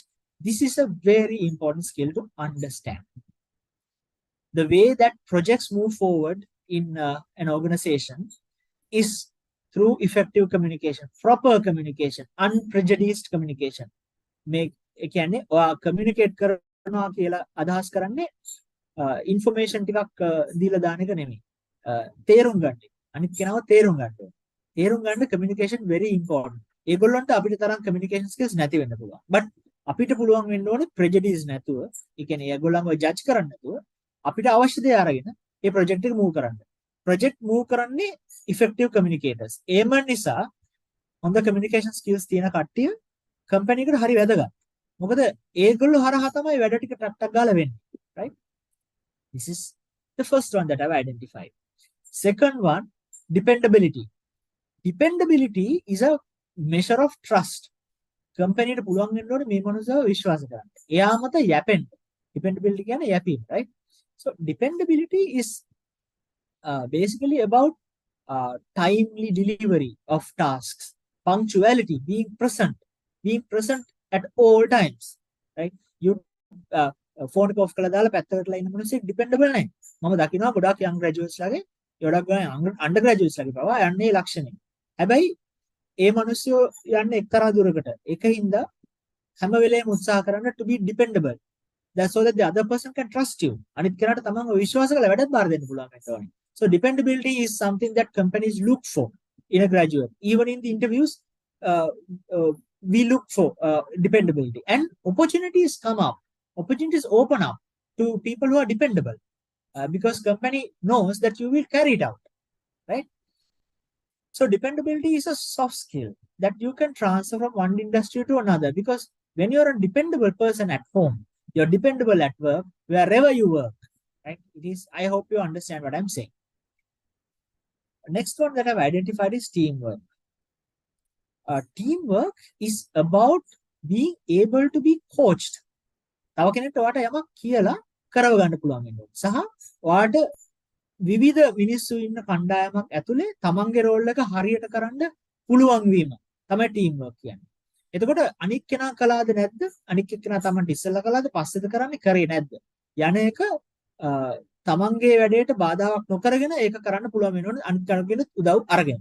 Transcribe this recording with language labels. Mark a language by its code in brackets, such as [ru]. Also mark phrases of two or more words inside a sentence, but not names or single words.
[en] This is a very important skill to understand. The way that projects move forward in an organization is through effective communication, proper communication, unprejudiced communication. Make communicate [si] කරනවා කියලා අදහස් කරන්නේ information ටිකක් දීලා දාන එක නෙමෙයි. තේරුම් ගන්න. අනිත් කෙනාව තේරුම් ගන්න ඕනේ. තේරුම් ගන්න [en] communication very important. [si] ඒගොල්ලන්ට අපිට තරම් [en] communication skills [si] නැති වෙන්න පුළුවන්. but අපිට පුළුවන් වෙන්න ඕනේ prejudice නැතුව, ඒ කියන්නේ ඒගොල්ලන්ව judge කරන්න නැතුව අපිට අවශ්‍ය දේ අරගෙන මේ project එක move කරන්න. [en] project move [si] කරන්නේ [en] effective communicators. [si] ඒම නිසා හොඳ [en] communication skills [si] තියෙන කට්ටිය company එකට හරි වැදගත්. මොකද ඒගොල්ලෝ හරහා තමයි වැඩ ටික ටක් ගාලා වෙන්නේ. right? [en] This is the first one that I've identified. Second one, dependability. Dependability is a measure of trust. [si] company එකට පුළුවන් වෙන්න ඕනේ මේ මනුස්සයව විශ්වාස කරන්න. එයා මත යැපෙන්න. dependability කියන්නේ යැපීම, right? [en] So dependability is basically about timely delivery of tasks, punctuality, being present at all times, right? You phone [si] එක off කරලා දාලා පැත්තකට ලා ඉන්න මිනිස්සෙක් dependable නැහැ. මම දකිනවා ගොඩාක් [en] young graduates [si] ලාගේ, ගොඩක් undergraduates ලාගේ පවා යන්නේ ලක්ෂණය. හැබැයි ඒ මිනිස්සු යන්නේ එක්තරා දුරකට. ඒකින්ද හැම වෙලේම උත්සාහ කරන්න [en] to be dependable. That's so that the other person can trust you. [si] අනිත් කෙනාට තමන්ව විශ්වාස කරලා වැඩක් බාර දෙන්න පුළුවන් වෙන්න ඕනේ. [en] So dependability is something that companies look for in a graduate. Even in the interviews, we look for dependability, and opportunities come up. Opportunities open up to people who are dependable because company knows that you will carry it out, right? So dependability is a soft skill that you can transfer from one industry to another, because when you're a dependable person at home, you're dependable at work, wherever you work, right? It is. I hope you understand what I'm saying. Next one that I've identified is teamwork. Teamwork is about being able to be coached. [si] තව කෙනෙක්ට ඔයාට යමක් කියලා කරව ගන්න පුළුවන් වෙන්න ඕනේ. සහ ඔයාට විවිධ මිනිස්සු ඉන්න කණ්ඩායමක් ඇතුලේ තමන්ගේ රෝල් එක හරියට කරන්න පුළුවන් වීම තමයි teamwork කියන්නේ. එතකොට අනික් කෙනා කළාද නැද්ද? අනික් කෙනා තමන්ට ඉස්සෙල්ලා කළාද පස්සේද කරන්නේ කරේ නැද්ද? යන එක තමන්ගේ වැඩේට බාධාවක් නොකරගෙන ඒක කරන්න පුළුවන් වෙනවනේ අනිත් කෙනෙකුගේ උදව් අරගෙන.